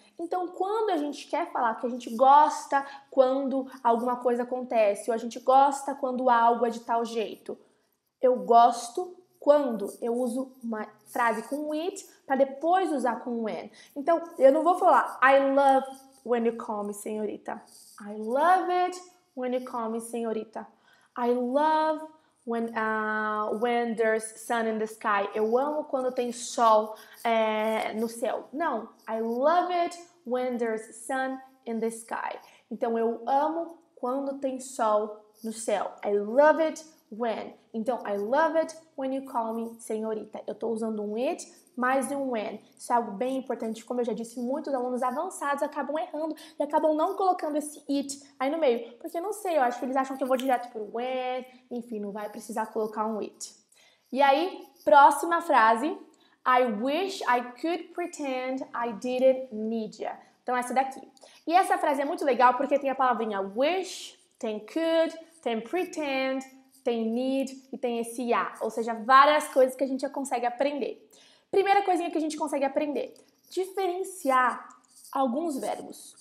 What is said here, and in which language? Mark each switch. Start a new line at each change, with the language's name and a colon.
Portuguese: Então, quando a gente quer falar que a gente gosta quando alguma coisa acontece, ou a gente gosta quando algo é de tal jeito, eu gosto quando eu uso uma frase com it para depois usar com when. Então, eu não vou falar
English: I love when you call me senhorita. I love it when you call me senhorita. I love when there's sun in the sky.
Portuguese: Eu amo quando tem sol no céu.
English: Não, I love it when there's sun in the sky.
Portuguese: Então, eu amo quando tem sol no céu.
English: I love it when. Então, I love it when you call me senhorita.
Portuguese: Eu estou usando um it mais um when. Isso é algo bem importante. Como eu já disse, muitos alunos avançados acabam errando e acabam não colocando esse it aí no meio. Porque, não sei, eu acho que eles acham que eu vou direto pro when. Enfim, não vai precisar colocar um it. E aí, próxima frase.
English: I wish I could pretend I didn't need you.
Portuguese: Então, essa daqui. E essa frase é muito legal porque tem a palavrinha wish, tem could, tem pretend, tem need e tem esse ya, ou seja, várias coisas que a gente já consegue aprender. Primeira coisinha que a gente consegue aprender, diferenciar alguns verbos.